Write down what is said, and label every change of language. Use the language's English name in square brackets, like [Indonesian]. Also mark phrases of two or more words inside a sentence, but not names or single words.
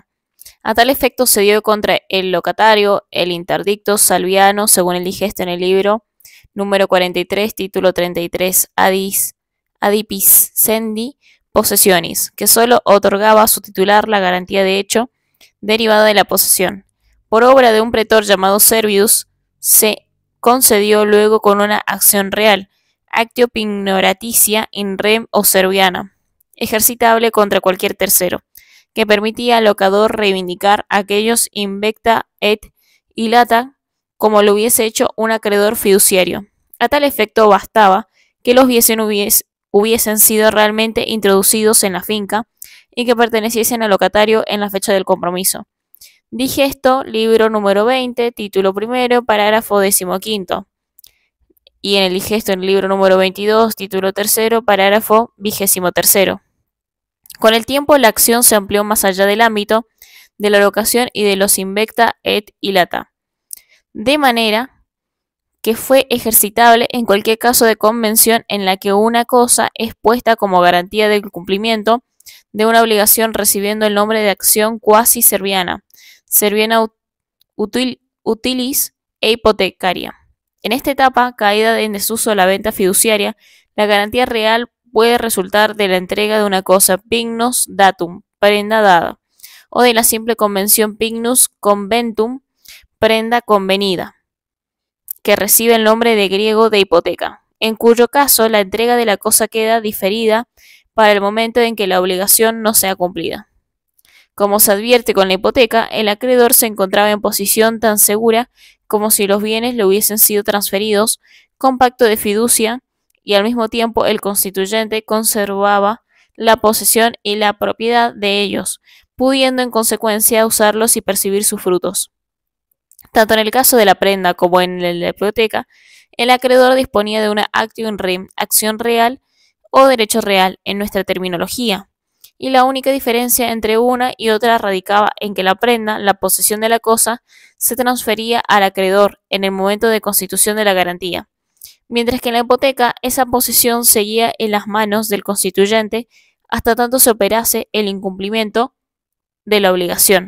[Spanish] A tal efecto se dio contra el locatario el interdicto salviano, según el digesto en el libro número 43, título 33, [Latin] adipiscendi possessionis, [Spanish] que solo otorgaba a su titular la garantía de hecho derivada de la posesión. Por obra de un pretor llamado Servius, se concedió luego con una acción real, [Latin] actio pignoraticia in rem [Spanish] o serviana, ejercitable contra cualquier tercero, que permitía al locador reivindicar aquellos [Latin] invecta et ilata [Spanish] como lo hubiese hecho un acreedor fiduciario. A tal efecto bastaba que los bienes hubiesen sido realmente introducidos en la finca y que perteneciesen al locatario en la fecha del compromiso. Digesto, libro número 20, título primero, parágrafo 15. Y en el digesto, en el libro número 22, título tercero, parágrafo 23. Con el tiempo, la acción se amplió más allá del ámbito de la locación y de los [Latin] invecta et ilata, [Spanish] de manera que fue ejercitable en cualquier caso de convención en la que una cosa es puesta como garantía del cumplimiento de una obligación recibiendo el nombre de acción [Latin] quasi serviana, serviana utilis [Spanish] e hipotecaria. En esta etapa, caída en desuso la venta fiduciaria, la garantía real puede resultar de la entrega de una cosa [Latin] pignus datum, [Spanish] prenda dada, o de la simple convención [Latin] pignus conventum, [Spanish] prenda convenida, que recibe el nombre de griego de hipoteca, en cuyo caso la entrega de la cosa queda diferida para el momento en que la obligación no sea cumplida. Como se advierte con la hipoteca, el acreedor se encontraba en posición tan segura como si los bienes le hubiesen sido transferidos con pacto de fiducia y al mismo tiempo el constituyente conservaba la posesión y la propiedad de ellos, pudiendo en consecuencia usarlos y percibir sus frutos. Tanto en el caso de la prenda como en el de la hipoteca, el acreedor disponía de una [Latin] actio in rem, [Spanish] acción real o derecho real en nuestra terminología, y la única diferencia entre una y otra radicaba en que la prenda, la posesión de la cosa, se transfería al acreedor en el momento de constitución de la garantía, mientras que en la hipoteca esa posesión seguía en las manos del constituyente hasta tanto se operase el incumplimiento de la obligación.